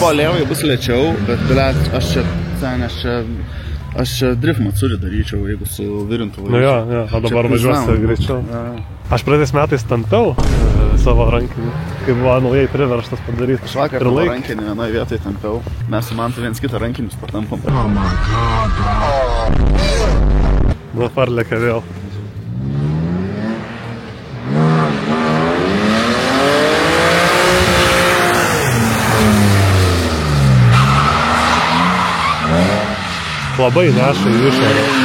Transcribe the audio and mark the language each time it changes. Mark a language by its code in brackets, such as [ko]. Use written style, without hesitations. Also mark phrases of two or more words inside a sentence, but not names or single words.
[lt] Po lėvai bus lėčiau, bet bilėt, aš čia drift matsuri daryčiau, jeigu su virintu važiuoju. Nu jo, o dabar važiuosi greičiau. Aš praeitais metais tampiau savo rankinį, kai buvo naujai priverstas padaryti. Aš vakar tavo rankinį vienoje vietoje tampiau. Mes su Mantu viens kitą rankinius patampam. [en] Oh my god, [lt] Nu, parlėkia vėl. Labai neša į išorę.